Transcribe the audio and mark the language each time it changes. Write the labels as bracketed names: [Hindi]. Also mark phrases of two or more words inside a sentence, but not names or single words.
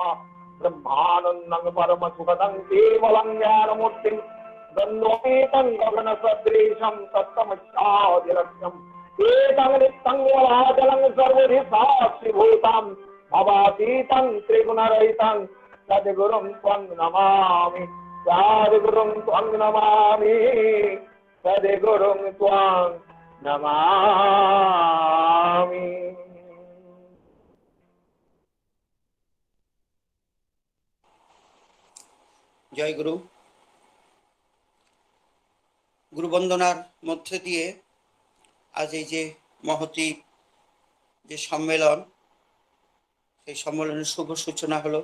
[Sanskrit] ब्रह्मानन्दं परमसुखदं केवलं ज्ञानमूर्तिं द्वन्द्वतीतं गगनसदृशं तत्तमस्यादिलक्ष्यम् एतं नित्यं वराचलं सर्वधि साक्षिभूतं भवातीतं त्रिगुणरहितं सद्गुरुं त्वं नमामि। सद्गुरुं त्वं नमामि। सद्गुरुं त्वं नमामि। [Bangla] জয় গুরু। গুরুবন্দনার মধ্যে দিয়ে আজ এই যে মহতী যে সম্মেলন, সেই সম্মেলনের শুভ সূচনা হলো।